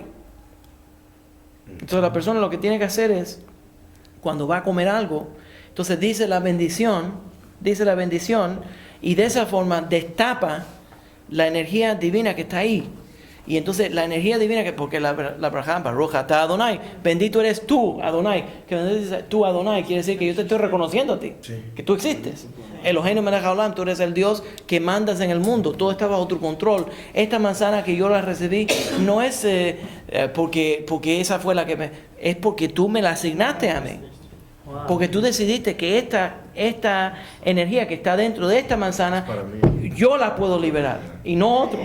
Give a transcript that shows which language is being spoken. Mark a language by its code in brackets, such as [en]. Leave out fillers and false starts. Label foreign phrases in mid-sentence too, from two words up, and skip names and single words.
[es] Entonces la persona lo que tiene que hacer es, cuando va a comer algo, entonces dice la bendición y de esa forma destapa la energía divina que está ahí. Y entonces la energía divina, porque la brajá, [he] ברוך אתה אדני, [es] bendito eres tú, Adonai. Que dice tú, Adonai, quiere decir que yo te estoy reconociendo a ti, que tú existes. [he] אלהינו מלך העולם, [es] tú eres el Dios que mandas en el mundo, todo está bajo tu control. Esta manzana que yo la recibí no es porque esa fue la que es porque tú me la asignaste a mí. Porque tú decidiste que esta energía que está dentro de esta manzana, yo la puedo liberar y no otro.